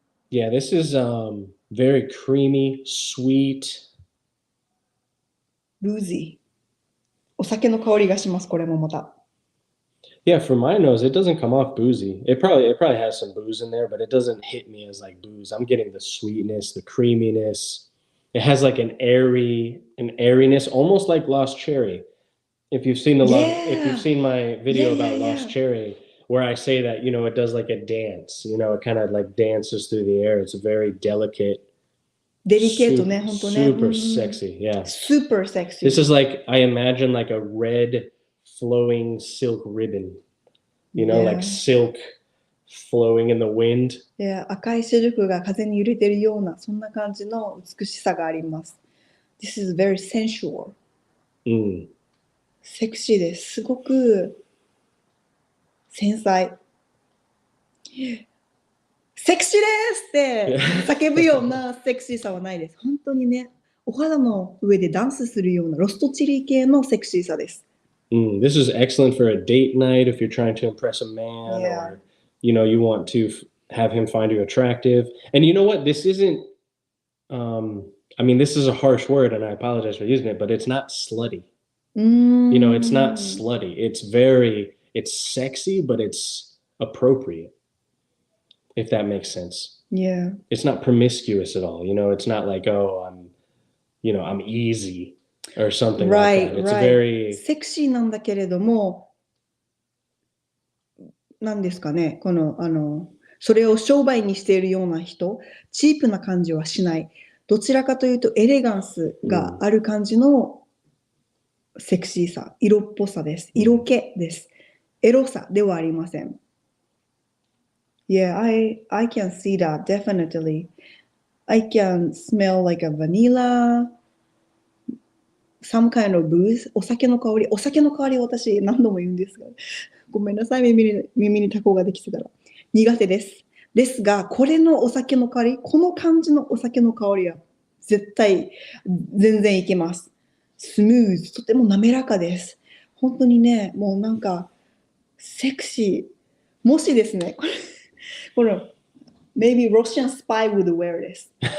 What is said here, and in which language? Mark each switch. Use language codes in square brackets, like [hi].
[en] Yeah, this is very creamy, sweet. Boozy. [ja] お酒の香りがします、これもまた。 [en] Yeah, for my nose, it doesn't come off boozy. It probably has some booze in there, but it doesn't hit me as like booze. I'm getting the sweetness, the creaminess. It has like an airiness, almost like Lost Cherry. If you've seen my video about Lost Cherry, where I say that, it does like a dance, it kind of like dances through the air. It's very delicate. [ja] デリケートね、本当ね。 [en] Super sexy, yeah. Super sexy. This is like, I imagine like a red flowing silk ribbon, like silk flowing in the wind. [ja] 赤いシルクが風に揺れてるような、そんな感じの美しさがあります。 [en] This is very sensual. [ja] セクシーです。すごく繊細。セクシーですって叫ぶようなセクシーさはないです。本当にね、お肌の上でダンスするようなロストチリ系のセクシーさです。 [en] This is excellent for a date night if you're trying to impress a man or, you want to have him find you attractive. And you know what? This isn't, this is a harsh word and I apologize for using it, but it's not slutty. It's not slutty. It's sexy, but it's appropriate, if that makes sense. Yeah. It's not promiscuous at all. It's not like, oh, I'm easy or something like that. It's very... [ja] セクシーなんだけれども、何ですかね、それを商売にしているような人、チープな感じはしない。どちらかというとエレガンスがある感じのセクシーさ、色っぽさです。色気です。エロさではありません。 [en] Yeah, I can see that, definitely. I can smell like a vanilla, some kind of booze. [ja] お酒の香り私何度も言うんですが、ごめんなさい、耳にタコができてたら。苦手です。ですが、これのお酒の香り、この感じのお酒の香りは絶対全然いけます。スムーズ、とても滑らかです。本当にね、もうなんかセクシー。もしですね、この [en] maybe Russian spy would wear this.